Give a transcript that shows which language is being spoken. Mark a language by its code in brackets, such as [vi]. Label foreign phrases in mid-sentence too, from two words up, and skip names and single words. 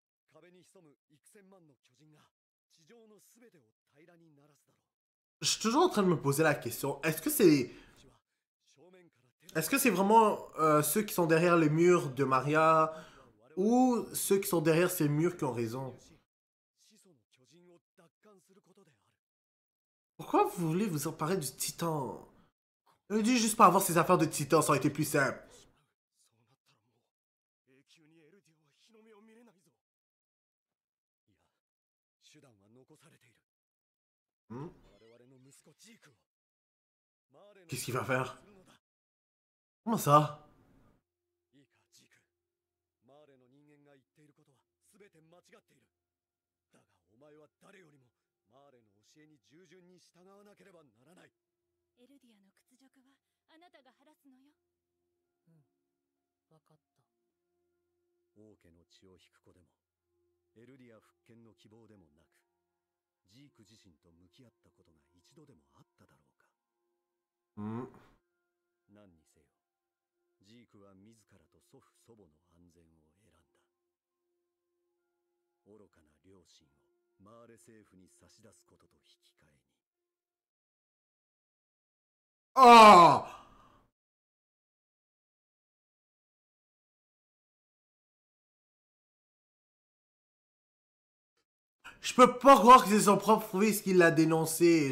[ja] 壁に潜む幾千万の巨人が地上の全てを平らにならすだろう。 [fr] Je suis toujours en train de me poser la question, est-ce que c'est vraiment ceux qui sont derrière les murs de Maria ou ceux qui sont derrière ces murs qui ont raison? Pourquoi vous voulez vous emparer du titan? Il dit juste pas avoir ces affaires de titan, ça aurait été plus simple. Hmm? Qu'est-ce qu'il va faire? Comment ça? [ja] いいか、ジーク。マーレの人間が言っていることは全て間違っている。だがお前は誰よりもマーレの教えに従順に従わなければならない。エルディアの屈辱はあなたが晴らすのよ。うん、わかった。王家の血を引く子でも、エルディア復権の希望でもなく、ジーク自身と向き合ったことが一度でもあっただろうか。 Hmm? 何にせよ、ジークは自らと祖父祖母の安全を選んだ。愚かな良心をマーレ政府に差し出すことと引き換えに。 Oh! [fr] Je peux pas croire que c'est son propre fils qui l'a dénoncé.